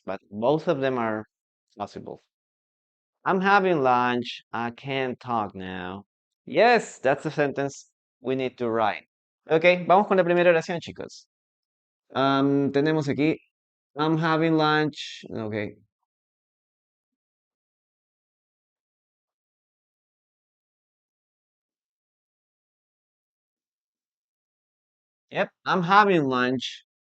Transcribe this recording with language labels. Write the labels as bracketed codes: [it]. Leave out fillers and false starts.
[en] But both of them are possible. I'm having lunch. I can't talk now. Yes, that's the sentence we need to write. [es] Ok, vamos con la primera oración, chicos. Tenemos aquí, [en] I'm having lunch. Ok. Yep, I'm having lunch.